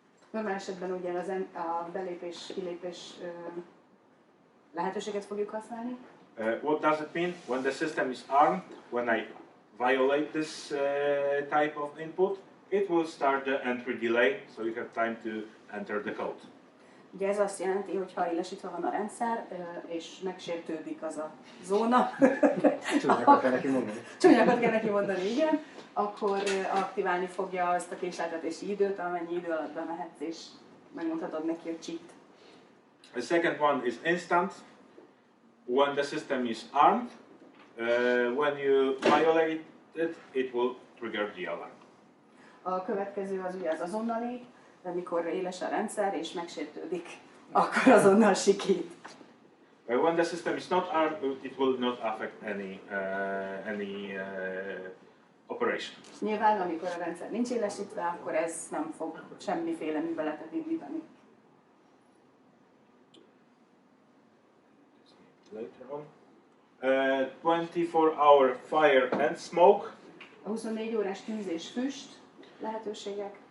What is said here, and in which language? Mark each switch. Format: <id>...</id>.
<hu>Normál esetben ugye a belépés-kilépés lehetőséget fogjuk használni.</hu> <en>What does it mean? When the system is armed, when I violate this type of input, it will start the entry delay, so you have time to enter the code.</en> <hu>Ugye ez azt jelenti, hogy ha élesítve van a rendszer, és megsértődik az a zóna, Csúnyakat kell neki mondani. Csúnyakat kell neki mondani, igen, akkor aktiválni fogja azt a késleltetési időt, amennyi idő alatt bemehetsz, és megmondhatod neki, hogy cheat.</hu> <en>The second one is instant. When the system is armed, when you violate it, it will trigger the alarm.</en> <hu>A következő az ugye az azonnali, de mikor éles a rendszer és megsértődik, akkor azonnal sikít.</hu> <en>When the system is not armed, it will not affect any operation.</en> <hu>Nyilván, amikor a rendszer nincs élesítve, akkor ez nem fog semmiféle műveletet indítani.</hu> <en>Later on. 24-hour fire and smoke.</en> <hu>A 24 órás tűz és füst lehetőségek.</hu>